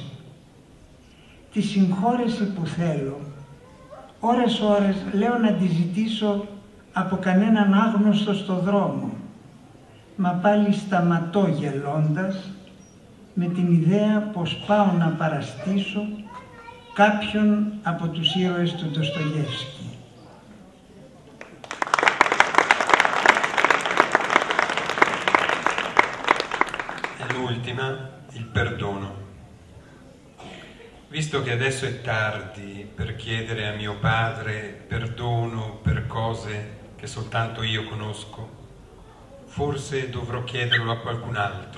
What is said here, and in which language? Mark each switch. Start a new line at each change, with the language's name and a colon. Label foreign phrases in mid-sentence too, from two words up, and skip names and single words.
Greek: Τη συγχώρεση που θέλω, ώρες λέω να τη ζητήσω από κανέναν άγνωστο στο δρόμο, μα πάλι σταματώ γελώντας με την ιδέα πως πάω να παραστήσω κάποιον από τους ήρωες του Ντοστογεύσκη.
Italian: L'ultima, il perdono. Visto che adesso è tardi per chiedere a mio padre perdono per cose che soltanto io conosco, forse dovrò chiederlo a qualcun altro.